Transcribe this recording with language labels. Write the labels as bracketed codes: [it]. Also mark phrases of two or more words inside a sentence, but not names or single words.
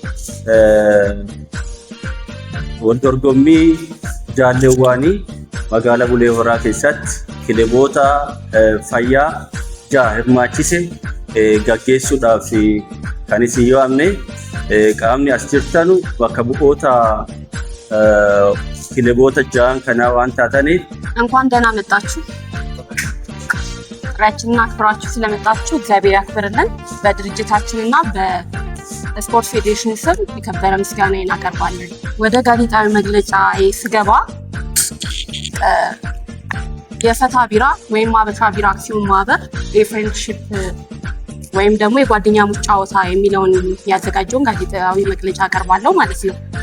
[om] wal dorgommii jaalleewwanii magaalaa Bulee Horaa keessatti kilaboota fayyaa 6 hirmaachise gaggeessuudhaaf kan isin yoo amne qaamni as jirtanu bakka bu'oota kilaboota 6 kanaa waan taataniif [am] እንኳን ደህና መጣችሁ። ጥሪያችንን አክብራችሁ ስለመጣችሁ እግዚአብሔር ያክብርልን። በድርጅታችንና በስፖርት ፌዴሬሽን ስም የከበረ ምስጋናዬን አቀርባለሁ። ወደ ጋዜጣዊ መግለጫ ስገባ የፈታ ቢራ ወይም አበሻ ቢራ አክሲዮን ማህበር የፍሬንድሺፕ ወይም ደግሞ የጓደኛሞች ጨዋታ የሚለውን ያዘጋጀውን ጋዜጣዊ መግለጫ አቀርባለሁ ማለት ነው።